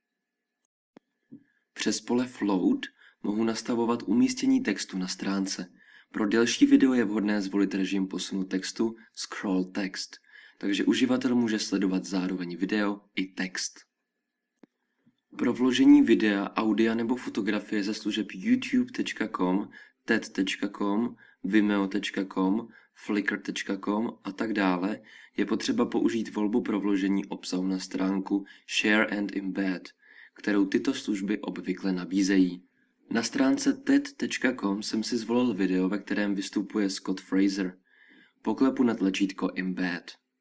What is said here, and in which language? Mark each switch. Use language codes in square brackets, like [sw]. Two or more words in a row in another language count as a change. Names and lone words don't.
[cs] Přes pole Float mohu nastavovat umístění textu na stránce. Pro delší video je vhodné zvolit režim posunu textu [en] Scroll Text, [cs] takže uživatel může sledovat zároveň video i text. Pro vložení videa, audia nebo fotografie ze služeb youtube.com, ted.com, vimeo.com, flickr.com a tak dále je potřeba použít volbu pro vložení obsahu na stránku [en] Share and Embed, [cs] kterou tyto služby obvykle nabízejí. Na stránce ted.com jsem si zvolil video, ve kterém vystupuje Scott Fraser. Poklepu na tlačítko Embed.